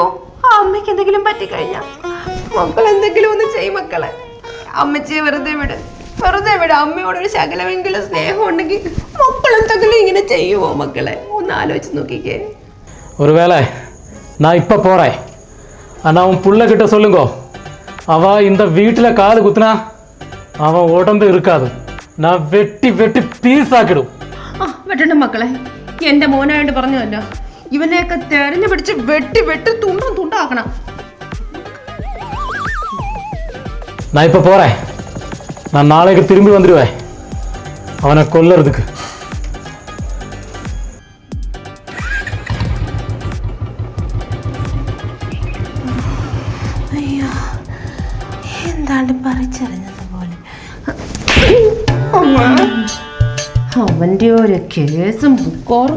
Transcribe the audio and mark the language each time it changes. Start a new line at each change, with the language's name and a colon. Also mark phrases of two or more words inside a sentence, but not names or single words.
Malayalam: ആ അമ്മയ്ക്ക് എന്തെങ്കിലും പറ്റിക്കഴിഞ്ഞാ മക്കൾ എന്തെങ്കിലും ഒന്ന് ചെയ്യും. മക്കളെ അമ്മച്ചിയെ വെറുതെ വിട്, വെറുതെ വിട്. അമ്മയോടൊരു ശകലമെങ്കിലും സ്നേഹം ഉണ്ടെങ്കിൽ മക്കൾ എന്തെങ്കിലും ഇങ്ങനെ ചെയ്യുവോ? മക്കളെ ഒന്ന് ആലോചിച്ച് നോക്കിക്കേ.
Tamil: ஒருவேளை நான் இப்போ போகிறேன், ஆனால் அவன் புள்ள கிட்ட சொல்லுங்கோ, அவன் இந்த வீட்டில் காது குத்துனா அவன் உடம்பு இருக்காது. நான் வெட்டி வெட்டி
Malayalam: പീസ് ആക്കിടും. ആ വെട്ടണ്ട മക്കളെ. എന്റെ മോനായിട്ട് പറഞ്ഞതല്ലോ, ഇവനെയൊക്കെ തെരഞ്ഞു പിടിച്ച് വെട്ടി വെട്ടി തുണ്ടും തുണ്ടാക്കണം.
Tamil: நான் இப்போ போகிறேன், நான் நாளைக்கு திரும்பி வந்துடுவேன் அவனை கொல்லறதுக்கு.
Malayalam: അയ്യോ എന്താണ്ട് പറിച്ചറിഞ്ഞതുപോലെ. അവന്റെ ഒരു കേസും ബുക്കോറും.